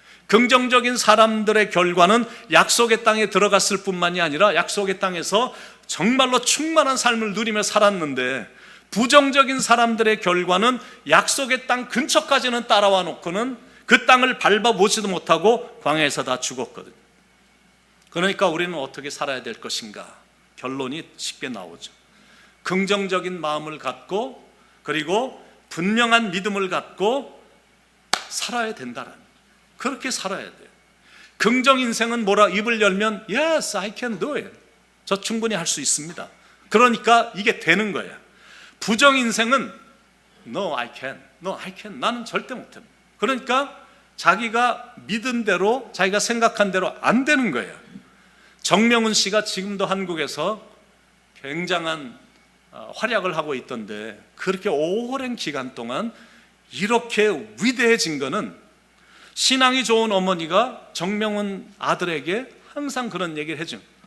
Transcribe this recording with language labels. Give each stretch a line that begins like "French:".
Korean: 긍정적인 사람들의 결과는 약속의 땅에 들어갔을 뿐만이 아니라 약속의 땅에서 정말로 충만한 삶을 누리며 살았는데, 부정적인 사람들의 결과는 약속의 땅 근처까지는 따라와 놓고는 그 땅을 밟아보지도 못하고 광야에서 다 죽었거든요. 그러니까 우리는 어떻게 살아야 될 것인가? 결론이 쉽게 나오죠. 긍정적인 마음을 갖고 그리고 분명한 믿음을 갖고 살아야 된다라는, 그렇게 살아야 돼요. 긍정 인생은 뭐라? 입을 열면
English: Yes, I can do it.
Korean: 저 충분히 할 수 있습니다. 그러니까 이게 되는 거야. 부정 인생은
English: No, I can. No, I can.
Korean: 나는 절대 못해. 그러니까 자기가 믿은 대로, 자기가 생각한 대로 안 되는 거예요. 정명훈 씨가 지금도 한국에서 굉장한 활약을 하고 있던데, 그렇게 오랜 기간 동안 이렇게 위대해진 거는 신앙이 좋은 어머니가 정명훈 아들에게 항상 그런 얘기를 해줘.